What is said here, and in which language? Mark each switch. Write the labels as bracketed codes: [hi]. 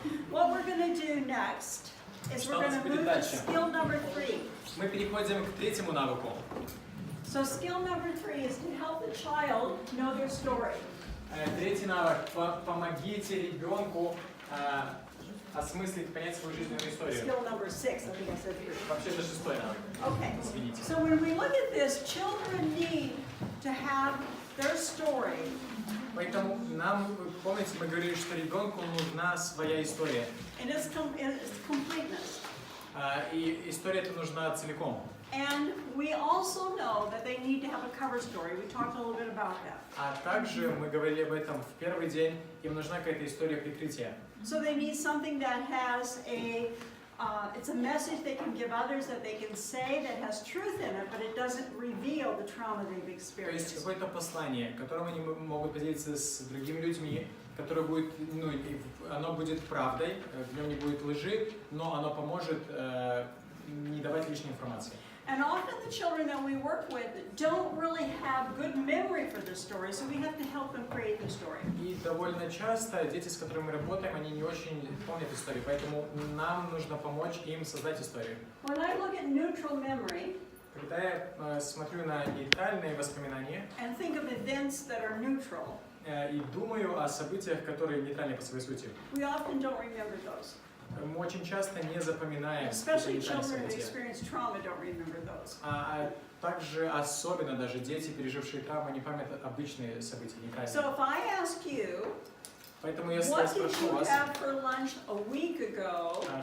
[en] What we're going to do next is we're going to move to skill number 3. [ru] Мы переходим к третьему навыку. [en] So skill number 3 is to help the child know their story. [ru] Третий навык. Помогите ребенку осмыслить, понять свою жизненную историю. [en] Skill number 6, I think I said 3. [ru] Вообще это шестой навык. [en] Okay. [ru] Извините. [en] So when we look at this, children need to have their story. [ru] Поэтому нам, помните, мы говорили, что ребенку нужна своя история. [en] And its completeness. [ru] И история эта нужна целиком. [en] And we also know that they need to have a cover story. We talked a little bit about that. [ru] А также мы говорили об этом в первый день, им нужна какая-то история прикрытия. [en] So they need something that has it's a message they can give others that they can say that has truth in it, but it doesn't reveal the trauma they've [ru] То есть [en] experienced. [ru] какое-то послание, которым они могут поделиться с другими людьми, которое будет, оно будет правдой, в нем не будет лжи, но оно поможет не давать лишней информации. [en] And often the children that we work with don't really have good memory for this story, so we have to help them create the story. [ru] И довольно часто дети, с которыми мы работаем, они не очень помнят историю, поэтому нам нужно помочь им создать историю. [en] When I look at neutral memory, [ru] Когда я смотрю на нейтральные воспоминания [en] and think of events that are neutral, [ru] и думаю о событиях, которые нейтральны по своей сути, [en] we often don't remember those. [ru] мы очень часто не запоминаем [en] Especially [ru] нейтральные [en] children who [ru] события. [en] experience trauma don't remember those. [ru] А также особенно даже дети, пережившие травму, не помнят обычные события, нейтральные. [en] So if I ask you, [ru] Поэтому если я [en] what did [ru] спрошу [en] you [ru] вас, [en] have for lunch a week ago